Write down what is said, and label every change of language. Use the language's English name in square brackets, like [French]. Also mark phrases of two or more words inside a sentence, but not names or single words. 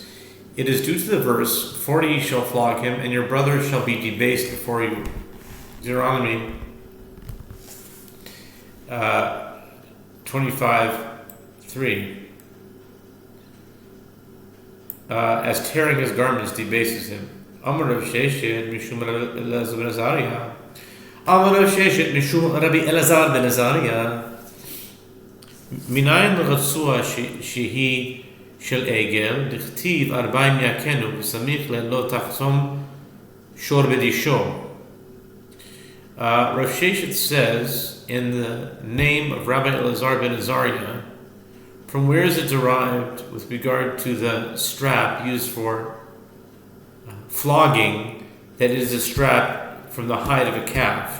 [English] It is due to the verse, 40 shall flog him, and your brother shall be debased before you. Deuteronomy 25:3. As tearing his garments debases him. [Hebrew] אמר רב ששת משום אלעזר בן עזריה. אמר רב ששת משום רבי אלעזר בן עזריה. מנין לרצועה שהיא של עגל דכתיב ארבעים יכנו וסמיך ליה לא תחסום שור בדישו. [English] Rav Sheshet says, in the name of Rabbi Elazar ben Azariah, from where is it derived with regard to the strap used for flogging, that is a strap from the hide of a calf?